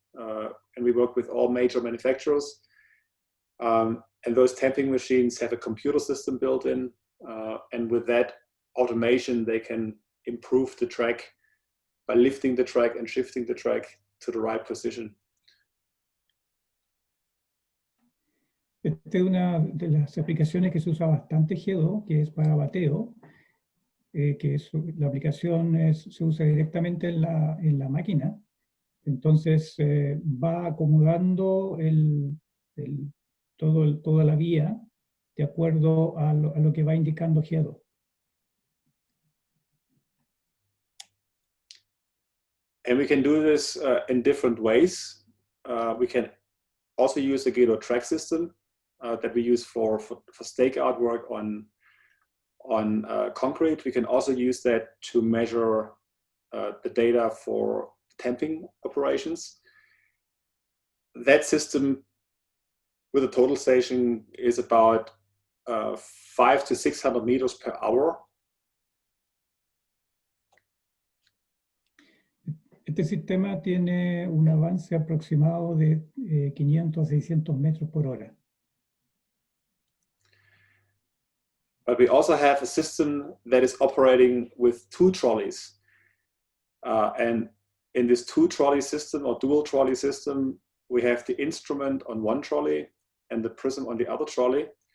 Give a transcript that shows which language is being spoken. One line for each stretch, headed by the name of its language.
English: And we work with all major manufacturers. And those tamping machines have a computer system built in. And with that automation, they can improve the track by lifting the track and shifting the track to the right position.
Spanish: Esta es una de las aplicaciones que se usa bastante G2, que es para bateo, que la aplicación se usa directamente en la máquina. Entonces va acomodando toda la vía de acuerdo a lo que va indicando G2.
English: And we can do this in different ways. We can also use the Gato track system that we use for stakeout work on concrete. We can also use that to measure the data for tamping operations. That system with a total station is about 500 to 600 meters per hour.
Spanish: Este sistema tiene un avance aproximado de 500 a 600 metros por hora.
English: But we also have a system that is operating with 2 trolleys. And in this 2-trolley system or dual trolley system, we have the instrument on one trolley and the prism on the other trolley.